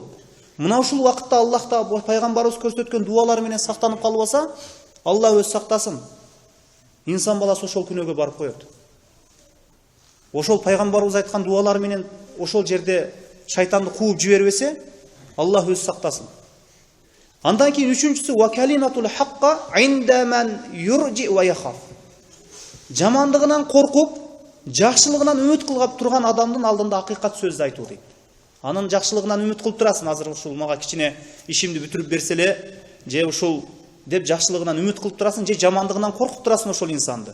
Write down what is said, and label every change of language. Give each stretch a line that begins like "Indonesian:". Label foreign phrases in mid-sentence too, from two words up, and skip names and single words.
Kyrgyz: Мына ушул убакытта Аллах та пайгамбарыбыз көрсөткөн дуалар менен сактанып калбаса, Аллах өз сактасын. Инсан баласы ошол күнөөгө барып коет. Ошол пайгамбарыбыз айткан дуалар менен ошол жерде шайтанды кууп жибербесе, Аллах өз сактасын. Андан кийин үчүнчүсү
Arabic: وكلمة الحق عند من يرجى ويخاف.
Kyrgyz: Жамандыгынан коркуп, жакшылыгынан үмүт кылгап турган адамдын алдында акыйкат сөздү айтуу дейт. Анын жакшылыгынан үмүт кылып турасың, азыр ушул мага кичине ишимди бүтүрүп берсе эле, же ушул деп жакшылыгынан үмүт кылып турасың, же жамандыгынан коркуп турасың ошол инсанды.